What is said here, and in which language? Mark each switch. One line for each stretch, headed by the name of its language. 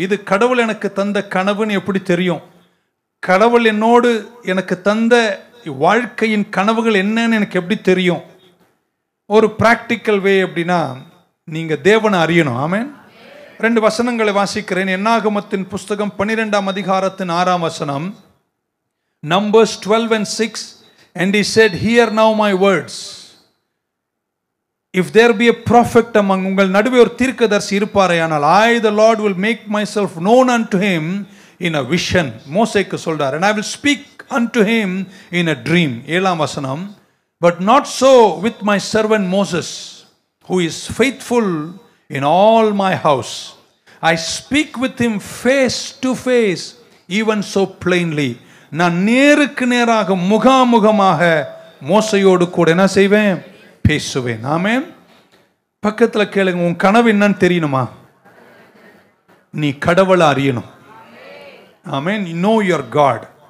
Tamil: இது கடவுள் எனக்கு தந்த கனவுன்னு எப்படி தெரியும்? கடவுள் என்னோடு எனக்கு தந்த வாழ்க்கையின் கனவுகள் என்னன்னு எனக்கு எப்படி தெரியும்? ஒரு பிராக்டிக்கல் வே அப்படின்னா, நீங்க தேவனை அறியணும். ஆமென். 2 வசனங்களை வாசிக்கிறேன். என்னாகமத்தின் புஸ்தகம் 12ஆம் அதிகாரத்தின் 6ஆம் வசனம், Numbers 12:6.
English: And he said, Hear now my words. If there be a prophet among
Tamil: உங்கள் நடுவே ஒரு தீர்க்கதரிசி இருப்பாரேயானால்,
English: I the Lord will make myself known unto him in a vision.
Tamil: மோசேக்கு சொல்றார்,
English: and I will speak unto him in a dream.
Tamil: 7ஆம் வசனம்,
English: but not so with my servant Moses, who is faithful in all my house. I speak with him face to face, even so plainly.
Tamil: நான் நேருக்கு நேராக முகாமுகமாக மோசையோடு கூட என்ன செய்வேன்? பேசுவேன். ஆமென். பக்கத்தில் கேளுங்க, உன் கனவு என்னன்னு தெரியணுமா? நீ கடவுளை அறியணும். ஆமென்.
English: know your God.